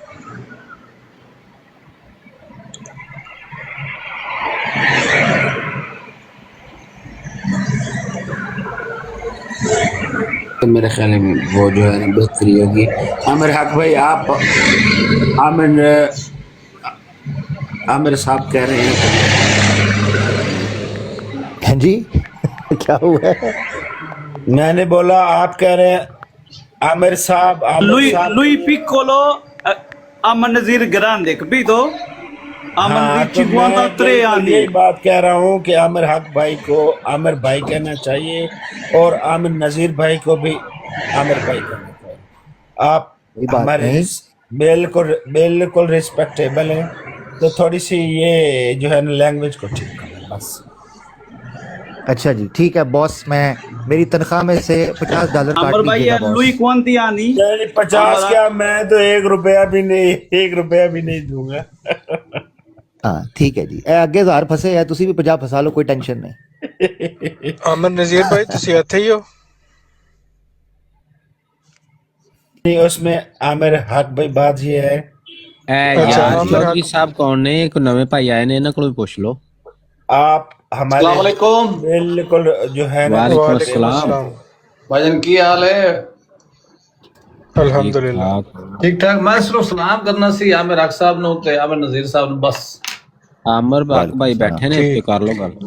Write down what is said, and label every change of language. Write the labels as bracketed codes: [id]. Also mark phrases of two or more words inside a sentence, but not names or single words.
[ur] تو میرے خیال میں وہ جو ہے بہتری ہوگی. عامر حق بھائی آپ عامر صاحب کہہ رہے ہیں جی کیا ہوا ہے؟ میں نے بولا آپ کہہ رہے ہیں عامر صاحب [it] lui piccolo Amr Nazir grande, capito? Amr Nazir 53 anni. [ur] یہی بات کہہ رہا ہوں کہ عامر حق بھائی کو عامر بھائی کہنا چاہیے اور عامر نذیر بھائی کو بھی عامر بھائی کہنا چاہیے. آپ ہمارے بالکل ریسپیکٹیبل ہیں, تو تھوڑی سی یہ جو ہے نا لینگویج کو ٹھیک کریں بس. اچھا جی ٹھیک ہے باس, میں میری تنخواہ میں سے $50 کاٹ Amr bhai لیجیے گا lui باس. [it] quanti anni? [ur] 50 کیا, میں تو $1 بھی نہیں دوں گا. [pa] ہاں ٹھیک ہے جی, اے اگے 1000 پھسے ہے, تسی بھی 50 پھسا لو, کوئی ٹینشن نہیں. عامر نذیر بھائی تسی اتھے ہی ہو؟ [ur] نہیں, اس میں عامر حق بھائی بات یہ ہے چودھری [pa] صاحب کون نے, کوئی نویں بھائی آئے نے, انہاں کولوں پوچھ لو. [ur] آپ ہمارے [ar] السلام علیکم. [ur] بالکل جو ہے نا [ar] وعلیکم السلام. [pa] بھائی جان کی حال ہے؟ [ur] الحمدللہ ٹھیک ٹھاک. [pa] میں صرف سلام کرنا سی عامر حق صاحب نو تے عامر نذیر صاحب نو بس. عامر بھائی بیٹھے نے, پہ کر لو گل.